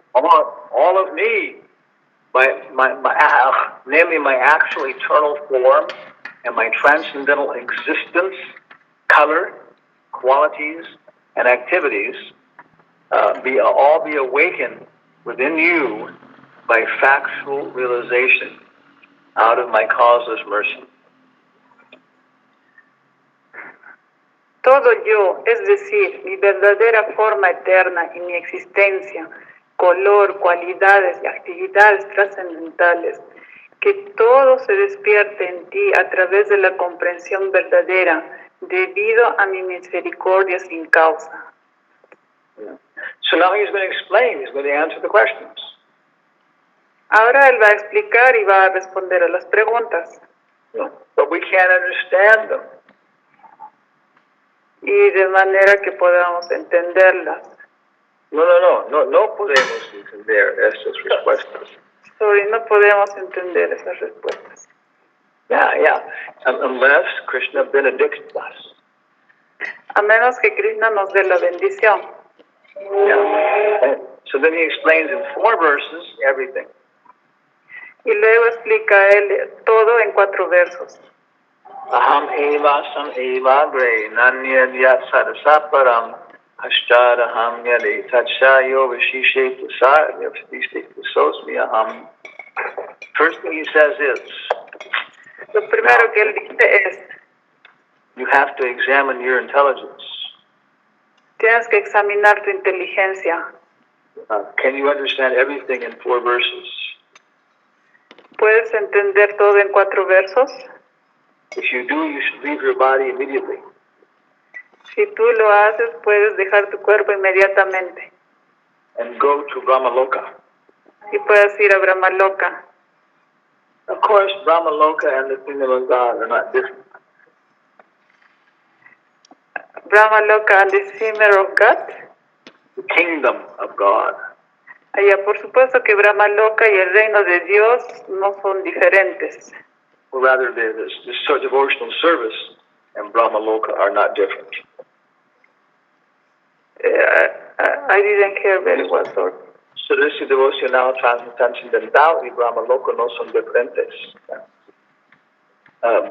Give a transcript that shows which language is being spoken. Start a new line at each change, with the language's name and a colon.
English: All of me, namely my actual eternal form and my transcendental existence, color, qualities, and activities, all be awakened within you by factual realization out of my causeless mercy.
Spanish: Todo yo, es decir, mi verdadera forma eterna y mi existencia, color, cualidades y actividades trascendentales, que todo se despierte en ti a través de la comprensión verdadera, debido a mi misericordia sin causa.
English: So now he's going to explain, he's going to answer the questions.
Spanish: Ahora él va a explicar y va a responder a las preguntas.
English: But we can't understand them.
Spanish: Y de manera que podamos entenderlas. No podemos entender estas respuestas. Sorry, no podemos entender esas respuestas.
English: Yeah. Unless Krishna benedicts us.
Spanish: A menos que Krishna nos dé la bendición.
English: Yeah. So then he explains in 4 verses everything.
Spanish: Y luego explica él todo en 4 versos.
Sanskrit: Aham eva sam eva gre nanya yat sadasaparam hashtadaham yade tatshayo vishishe prasad yavstiste prasosmi aham.
English: First thing he says is,
Spanish: Lo primero que él dice es,
English: you have to examine your intelligence.
Spanish: tienes que examinar tu inteligencia.
English: Can you understand everything in 4 verses?
Spanish: ¿Puedes entender todo en 4 versos?
English: If you do, you should leave your body immediately.
Spanish: Si tú lo haces, puedes dejar tu cuerpo inmediatamente And go to Brahmaloka. y puedes ir a Brahmaloka.
English: Of course, Brahmaloka and the kingdom of God are not different. Brahmaloka and the Simmer of God. The kingdom of God.
Spanish: Allá, por supuesto que Brahmaloka y el reino de Dios no son diferentes.
English: Or rather, this devotional service and Brahmaloka are not different. I didn't hear very well, sorry.
Spanish: Servicio devocional trascendental y Brahmaloka no son diferentes.